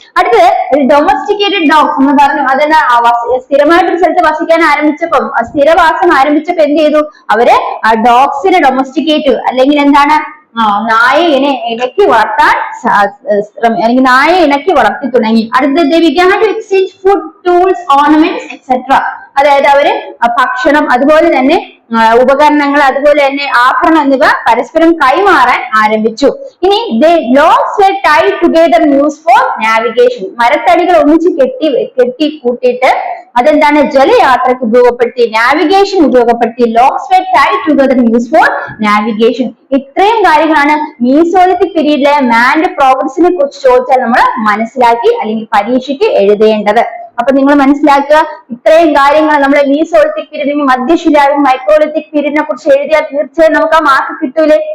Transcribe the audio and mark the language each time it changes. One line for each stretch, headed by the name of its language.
Malayalam: അടുത്തത് domesticated dogs എന്ന് പറഞ്ഞു. അതെന്താ? സ്ഥിരമായിട്ട് ഒരു സ്ഥലത്ത് വസിക്കാൻ ആരംഭിച്ചപ്പോ, സ്ഥിരവാസം ആരംഭിച്ചപ്പോ എന്ത് ചെയ്തു? അവര് ഡോഗ്സിനെ ഡൊമസ്റ്റിക്കേറ്റ് അല്ലെങ്കിൽ എന്താണ്, നായയെ ഇണക്കി വളർത്താൻ അല്ലെങ്കിൽ നായയെ ഇണക്കി വളർത്തി തുടങ്ങി. അടുത്തത്
English: they began to exchange food, tools, ornaments, etc.
Malayalam: അതായത് അവര് ഭക്ഷണം അതുപോലെ തന്നെ ഉപകരണങ്ങൾ അതുപോലെ തന്നെ ആഭരണം എന്നിവ പരസ്പരം കൈമാറാൻ ആരംഭിച്ചു. ഇനി
English: logs were tied together and used for navigation,
Malayalam: മരത്തടികൾ ഒന്നിച്ച് കെട്ടി കൂട്ടിയിട്ട് അതെന്താണ്? ജലയാത്രയ്ക്ക് ഉപയോഗപ്പെടുത്തി, നാവിഗേഷൻ ഉപയോഗപ്പെടുത്തി.
English: Logs were tied together and used for navigation.
Malayalam: ഇത്രയും കാര്യങ്ങളാണ് മീസോളിത്തിക് പീരീഡിലെ മാന്റെ പ്രോഗ്രസിനെ കുറിച്ച് ചോദിച്ചാൽ നമ്മൾ മനസ്സിലാക്കി അല്ലെങ്കിൽ പരീക്ഷയ്ക്ക് എഴുതേണ്ടത്. അപ്പൊ നിങ്ങൾ മനസ്സിലാക്കുക, ഇത്രയും കാര്യങ്ങൾ നമ്മുടെ മീസോളിത്തിക് പീരീഡിന് മധ്യശിലായും മൈക്രോളിത്തിക് പീരീഡിനെ കുറിച്ച് എഴുതിയാൽ തീർച്ചയായും നമുക്ക് ആ മാർക്ക് കിട്ടൂലേ?